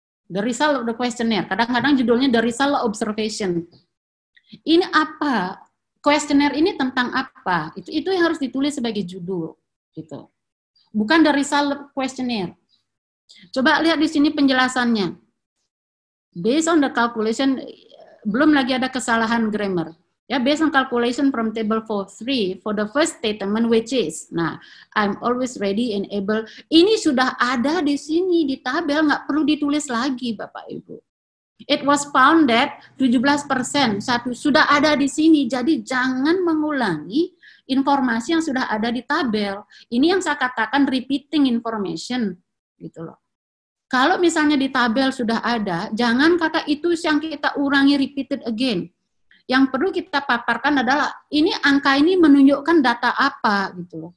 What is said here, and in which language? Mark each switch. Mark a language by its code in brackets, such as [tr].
[en] The Result of the Questionnaire. [id] Kadang-kadang judulnya [en] The Result of Observation. [id] Ini apa? Questionnaire ini tentang apa? Itu yang harus ditulis sebagai judul gitu. Bukan [en] The Result of Questionnaire. [id] Coba lihat di sini penjelasannya. [en] Based on the calculation, [id] belum lagi ada kesalahan grammar. [en] Ya, based on calculation from table 4.3 for the first statement which is, nah, I'm always ready and able. [id] Ini sudah ada di sini di tabel, nggak perlu ditulis lagi, Bapak Ibu. [en] It was found that 17% [id] sudah ada di sini. Jadi jangan mengulangi informasi yang sudah ada di tabel. Ini yang saya katakan [en] repeating information, [id] gitu loh. Kalau misalnya di tabel sudah ada, jangan kata itu yang kita ulangi [en] repeated again. [id] Yang perlu kita paparkan adalah ini angka ini menunjukkan data apa gitu loh.